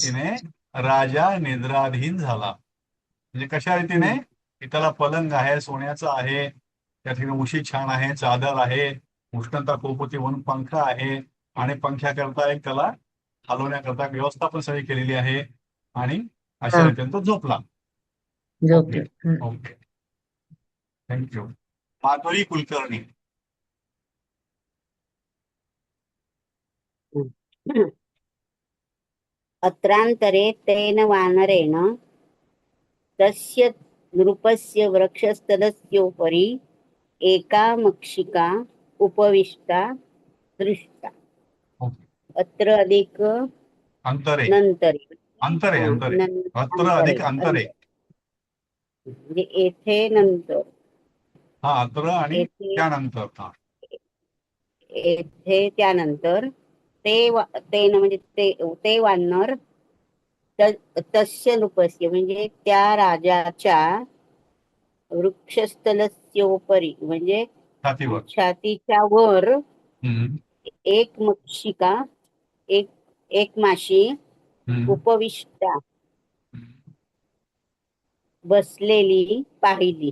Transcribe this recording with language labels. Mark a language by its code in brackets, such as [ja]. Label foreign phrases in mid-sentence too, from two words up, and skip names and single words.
[mr] रीतीने राजा निद्राधीन झाला. म्हणजे कशा रीतीने की त्याला पलंग आहे, सोन्याचा आहे, त्या ठिकाणी उशी छान आहे, चादर आहे, उष्णता खूप होती म्हणून पंखा आहे, आणि पंख्याकरता एक त्याला हलवण्याकरता व्यवस्था पण सगळी केलेली आहे. आणि अशा हा. रीतीने तो झोपला. झोपले. [en] okay, thank you. माधुरी कुलकर्णी. [sa] अत्रांतरे तेन वानरेण तस्य नृपस्य वृक्षस्थलस्योपरि एका मक्षिका उपविष्टा दृष्टा. अत्र अधिक अंतरे, नंतरे. अंतरे, अंतरे, अत्र अधिक अंतरे. [mr] म्हणजे येथे नंतर. हा, अत्र आणि त्यानंतर. हा, येथे त्यानंतर तेन म्हणजे ते वानर [sa] तस्य नृपस्य [mr] म्हणजे त्या राजाच्या वृक्षस्थलस्योपरी म्हणजे छातीवर. छातीच्या वर हम्म. एक मक्षिका एक माशी उपविष्टा बसलेली पाहिली.